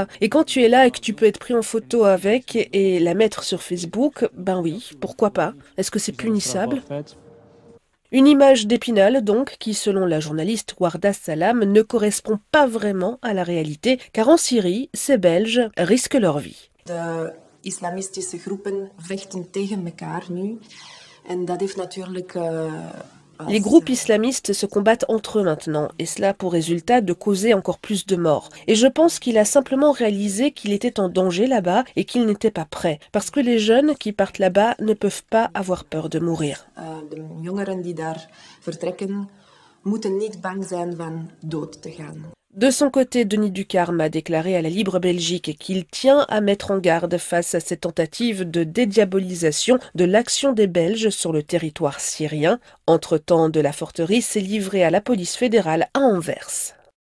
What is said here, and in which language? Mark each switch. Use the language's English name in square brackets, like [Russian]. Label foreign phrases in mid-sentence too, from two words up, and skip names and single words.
[French] Et quand tu es là et que tu peux être pris en photo avec et la mettre sur Facebook, ben oui, pourquoi pas? Est-ce que c'est punissable? Une image d'Épinal, donc, qui, selon la journaliste Warda Salam, ne correspond pas vraiment à la réalité, car en Syrie, ces Belges risquent leur vie. [Dutch] De islamistische groepen vechten tegen elkaar nu. En dat heeft natuurlijk [French] Les groupes islamistes se combattent entre eux maintenant, et cela pour résultat de causer encore plus de morts. Et je pense qu'il a simplement réalisé qu'il était en danger là-bas et qu'il n'était pas prêt. Parce que les jeunes qui partent là-bas ne peuvent pas avoir peur de mourir. [Dutch] De jongeren die daar vertrekken, moeten niet bang zijn van dood te gaan. [French] De son côté, Denis Ducarme a déclaré à la Libre Belgique qu'il tient à mettre en garde face à cette tentative de dédiabolisation de l'action des Belges sur le territoire syrien. Entre-temps, De la Forterie s'est livré à la police fédérale à Anvers.